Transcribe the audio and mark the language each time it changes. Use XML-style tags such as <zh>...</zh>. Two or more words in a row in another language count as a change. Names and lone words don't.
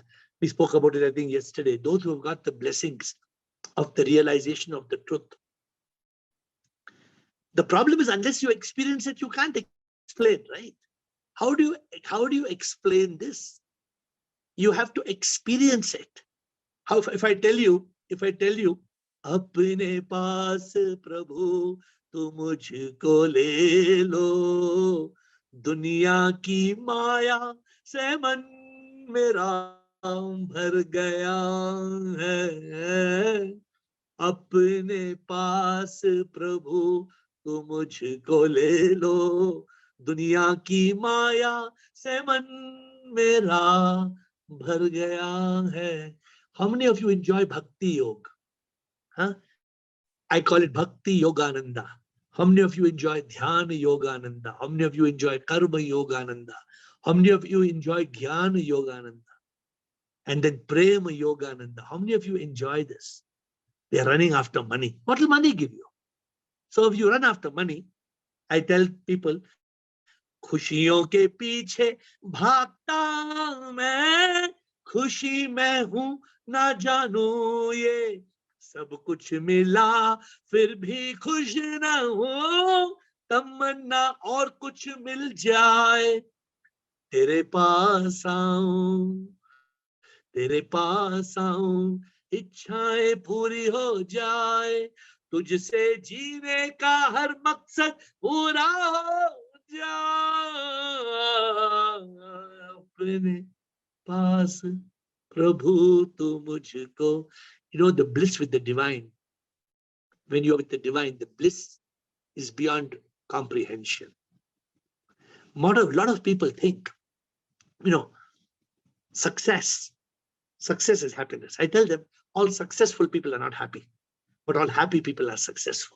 <en>We spoke about it, I think, yesterday. Those who have got the blessings of the realization of the truth. The problem is, unless you experience it, you can't explain, right? How do you explain this? You have to experience it. How if I tell you,</en> <hi>अपने पास प्रभु तू मुझको ले लो, दुनिया की माया से मन मेरा भर गया है, अपने पास प्रभु तू मुझको ले लो, दुनिया की माया से मन मेरा भर गया है.</hi> <en>How many of you enjoy Bhakti Yoga? Huh? I call it Bhakti Yogananda. How many of you enjoy Dhyana Yogananda? How many of you enjoy Karma Yogananda? How many of you enjoy Jnana Yogananda? And then Prema Yogananda. How many of you enjoy this? They are running after money. What will money give you? So if you run after money, I tell people,</en> <hi>खुशियों के पीछे भागता मैं, खुशी मैं हूं ना जानू ये, सब कुछ मिला फिर भी खुश ना हो, तमन्ना और कुछ मिल जाए, तेरे पास आऊं, इच्छाएं पूरी हो जाए, तुझसे जीने का हर मकसद पूरा हो अपने पास प्रभु तू मुझको.</hi> <en>The bliss with the divine, when you are with the divine, the bliss is beyond comprehension. A lot of people think, success is happiness. I tell them, all successful people are not happy, but all happy people are successful.</en>